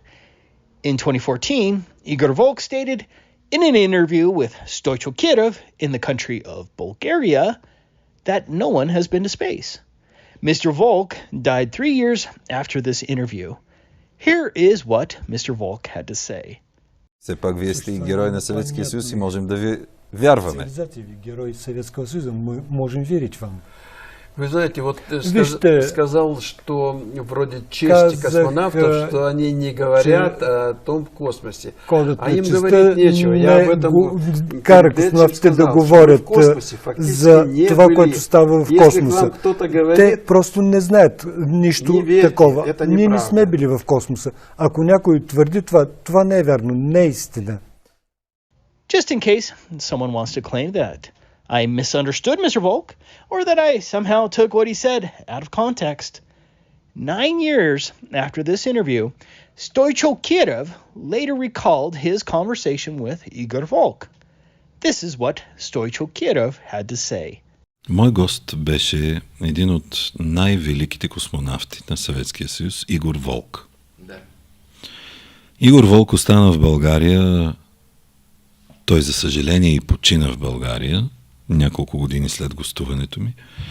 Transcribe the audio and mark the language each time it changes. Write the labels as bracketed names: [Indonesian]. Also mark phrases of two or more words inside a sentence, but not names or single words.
[English] In 2014, Igor Volk stated in an interview with Stoichko Kirov in the country of Bulgaria that no one has been to space. Mr. Volk died 3 years after this interview. Here is what Mr. Volk had to say. [Bulgarian] Все пак вие сте и герой на Съветския съюз и можем да ви вярваме. [Russian] Цивилизация ви, герой Советского Союза, мы можем верить вам. Вы знаете, вот сказал, что вроде честь космонавтов, что они не говорят о том в космосе. А им говорить нечего. Я об этом [Bulgarian] кара космонавтите да говорят за това, което става в космоса. Те просто не знаят нищо такова. Ние не сме били в космоса. Ако някой твърди това, това не е вярно, не е истина. [English] Just in case someone wants to claim that I misunderstood Mr. Volk, or that I somehow took what he said out of context. 9 years after this interview, Stoichko Kirov later recalled his conversation with Igor Volk. This is what Stoichko Kirov had to say. [Bulgarian] Мой гост беше един от най-великите космонавти на Съветския съюз, Игор Волк. Да. Игор Волк остана в България, той за съжаление и почина в България, няколко години след гостуването ми.